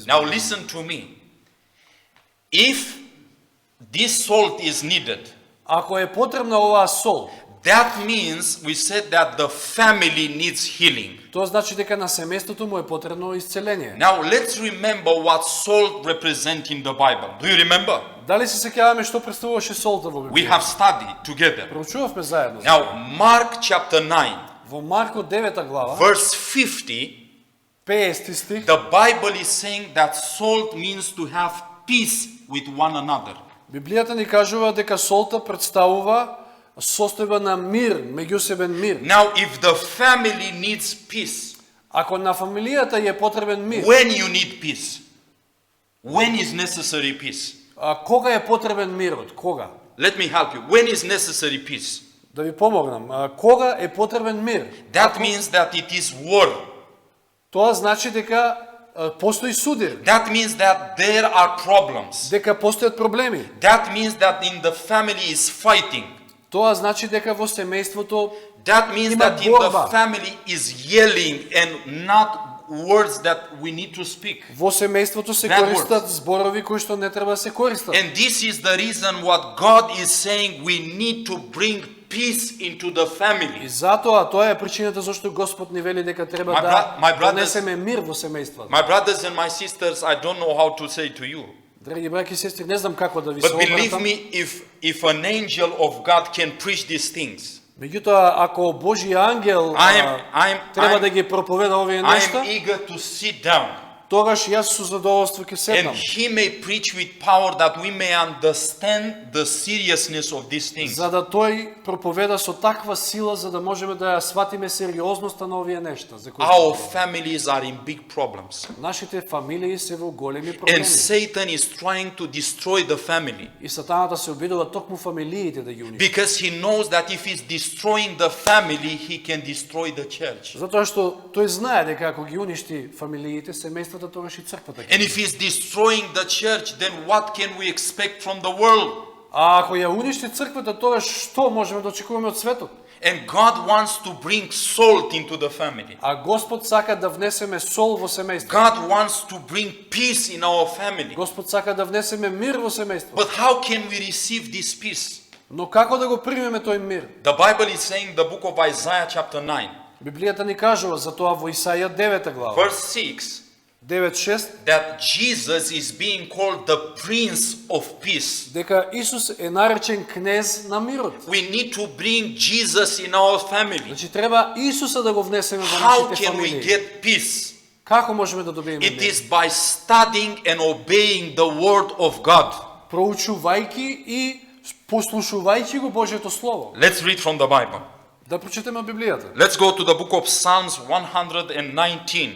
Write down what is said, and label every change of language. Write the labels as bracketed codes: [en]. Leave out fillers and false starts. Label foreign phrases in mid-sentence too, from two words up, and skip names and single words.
[en] Now [mk] избавам. [en] listen to me. If this salt is needed, [mk] Ако е потребна оваа сол, [en] that means we said that the family needs healing. [mk] тоа значи дека на семејството му е потребно исцеление. [en] Now let's remember what salt represents in the Bible. Do you remember? [mk] Дали се сеќаваме што представуваше солта во [en] We [mk] Библијата? [en] have studied together. [mk] Проучувавме заедно. [en] Now Mark chapter 9, [mk] Во Марко 9 глава, [en] verse 50, [mk] 50 стих, [en] the Bible is saying that salt means to have peace with one another. [mk] Библијата ни кажува дека солта представува состојба на мир, меѓусебен мир. [en] Now if the family needs peace, [mk] Ако на фамилијата е потребен мир, [en] when you need peace? When is necessary peace? [mk] кога е потребен мирот? Кога? [en] Let me help you. When is necessary peace? [mk] Да ви помогнам. Кога е потребен мир? [en] That means that it is war. [mk] Тоа значи дека постои судир, [en] That means that there are problems. [mk] дека постојат проблеми. [en] That means that in the family is fighting. [mk] Тоа значи дека во семејството [en] That means [mk] Има [en] that in the [mk] борба. [en] family is yelling and not words that we need to speak. [mk] во семејството се [en] Bad [mk] користат зборови кои што не треба да се користат. [en] And this is the reason what God is saying we need to bring peace into the [mk] И [en] family. [mk] затоа тоа е причината зашто Господ ни вели дека треба [en] My [mk] да [en] brothers- [mk] донесеме мир во семејството. [en] My brothers and my sisters, I don't know how to say to you. [mk] Драги браќи и сестри, не знам како да ви се [en] But believe [mk] обратам. [en] me, if an angel of God can preach these things, [mk] Меѓутоа, ако Божи ангел треба да ги проповеда овие [en] I [mk] нешта, [en] am eager to sit down [mk] тогаш јас со задоволство ќе [en] and [mk] седнам. [en] he may preach with power that we may understand the seriousness of these things. [mk] За да тој проповеда со таква сила за да можеме да ја сватиме сериозноста на овие нешта за кои [en] Our families are in big problems. [mk] нашите фамилии се во големи [en] And [mk] проблеми. [en] Satan is trying to destroy the family [mk] И сатаната се обидува токму фамилиите да ги уништи. [en] because he knows that if he's destroying the family, he can destroy the church. [mk] Затоа што тој знае дека ако ги уништи фамилиите, семејствата, тогаш и црквата ќе. [en] And if he's destroying the church, then what can we expect from the world? [mk] А ако ја уништи црквата, тогаш што можеме да очекуваме од светот? [en] And God wants to bring salt into the family. [mk] А Господ сака да внесеме сол во семејството. [en] God wants to bring peace in our family. [mk] Господ сака да внесеме мир во семејството. [en] But how can we receive this peace? [mk] Но како да го примеме тој мир? [en] The Bible is saying, the book of Isaiah chapter 9, [mk] Библијата ни кажува за тоа во Исаја 9 глава, [en] verse 6, [mk] 9:6, [en] that Jesus is being called the Prince of Peace. [mk] дека Исус е наречен кнез на мирот. [en] We need to bring Jesus in our family. [mk] Значи треба Исуса да го внесеме во [en] How [mk] нашите [en] can we [mk] фамилии. [en] get peace? [mk] Како можеме да добиеме [en] It [mk] мир? [en] is by studying and obeying the word of God. [mk] Проучувајќи и послушувајќи го Божјето слово. [en] Let's read from the Bible. [mk] Да прочитаме Библијата. [en] Let's go to the book of Psalms 119.